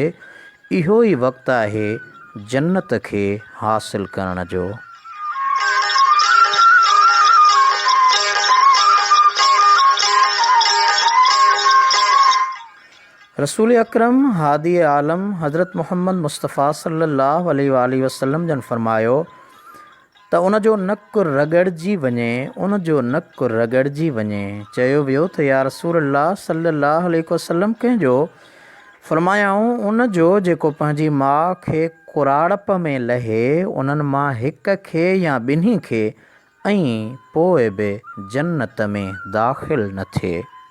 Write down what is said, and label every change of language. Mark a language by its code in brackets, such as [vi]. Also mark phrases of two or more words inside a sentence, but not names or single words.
[sd] इहो ई वक़्तु आहे जन्नत खे हासिलु करण जो। रसूल अकरम हादी आलम हज़रत मुहम्मद मुस्तफ़ा [ar] صلى الله عليه وسلم [sd] जन फरमायो त उनजो नकु रगड़जी वञे, उनजो नकु रगड़जी वञे। चयो वियो त [ar] يا رسول الله صلى الله عليه وسلم [sd] कंहिंजो? फरमायाऊं उनजो जेको पंहिंजी माउ खे कुराड़प में लहे, उन्हनि मां हिक खे या ॿिन्ही खे ऐं पोइ बि जन्नत में दाख़िल न थिए।